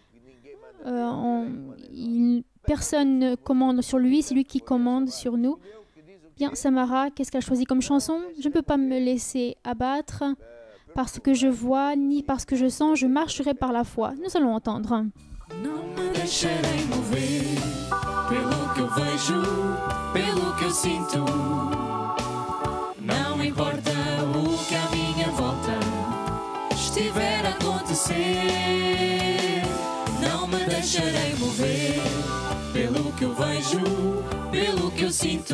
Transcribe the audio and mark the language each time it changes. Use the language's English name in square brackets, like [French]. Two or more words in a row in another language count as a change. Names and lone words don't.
[French] Personne ne commande sur lui. C'est lui qui commande sur nous. Bien, Samara, qu'est-ce qu'elle a choisi comme chanson? Je ne peux pas me laisser abattre parce que je vois, ni parce que je sens. Je marcherai par la foi. Nous allons entendre. [Portuguese] Não me deixarei mover pelo que eu vejo, pelo que eu sinto. Não importa o que à minha volta estiver a acontecer. Não me deixarei mover pelo que eu vejo, pelo que eu sinto.